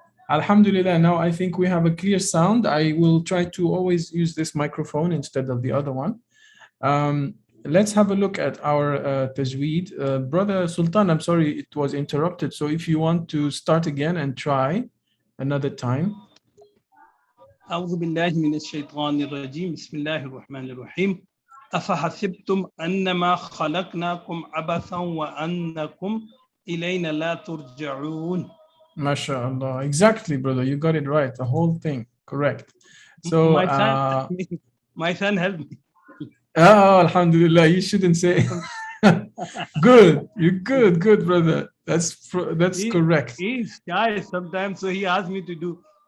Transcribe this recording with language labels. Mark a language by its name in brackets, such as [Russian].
[English] Alhamdulillah, now I think we have a clear sound. I will try to always use this microphone instead of the other one. Let's have a look at our Tajweed. Brother Sultan, I'm sorry it was interrupted. So if you want to start again and try another time. [Arabic] أعوذ بالله من الشيطان الرجيم بسم الله الرحمن الرحيم أفحسبتم أنما خلقناكم عبثا وأنكم إلينا لا ترجعون. [English] MashaAllah. Exactly, brother. You got it right. The whole thing. Correct. So my son helped me. Oh, alhamdulillah. You shouldn't say. Good. You're good, brother. That's correct. He's shy sometimes, so he asked me to do.